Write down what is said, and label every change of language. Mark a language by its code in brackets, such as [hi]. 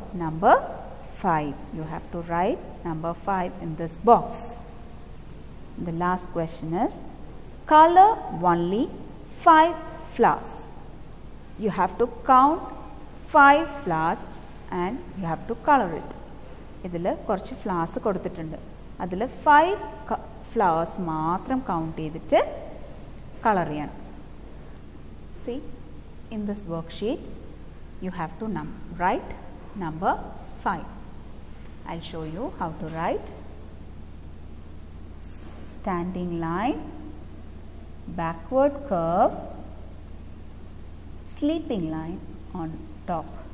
[en] Number 5. You have to write number 5 in this box. The last question is, color only 5 flowers. You have to count 5 flowers and you have to color it. [ml] ഇതിൽ കുറച്ച് flowers കൊടുത്തിട്ടുണ്ട്. അതിൽ 5 flowers മാത്രം count ചെയ്തിട്ട് colour ചെയ്യണം. [en] See, in this worksheet you have to write number 5. I'll show you how to write. Standing line, backward curve, sleeping line on top.